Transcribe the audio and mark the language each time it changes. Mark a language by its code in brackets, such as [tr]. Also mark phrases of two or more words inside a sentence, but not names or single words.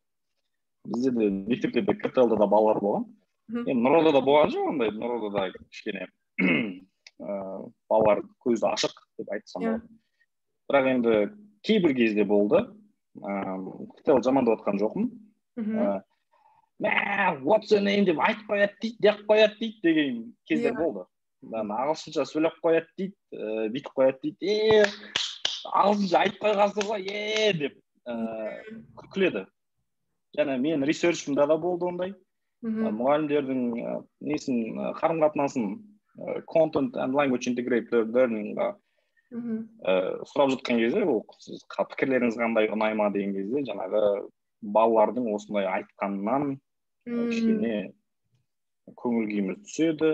[kk] Бізде де мектепте де КТЛ-да да балалар болған. Енді Нұродада да болған жоқ ондай, Нұродада да кішкене балалар көзі ашық деп айтсам болады. Бірақ енді кейбір кезде болды. КТЛ жамандап отқан жоқпын. [en] What's your name [kk] деп айтып қояды дейді, деп қояды дейді деген кездер болды. Ағылшынша сөйлеп қояды дейді, бүйтіп қояды дейді. Ағылшынша айтып қойғансыз ғой, деп күледі. Және мен ресерчімда да болды ондай. Мұғалімдердің несін қарым-қатынасын [en] Content and Language Integrated Learning- [kk] ға сұрап жатқан кезде, ол пікірлеріңіз қандай ұнайма деген кезде, жаңағы балалардың осындай айтқанынан кішкене көңіл күйіміз түседі.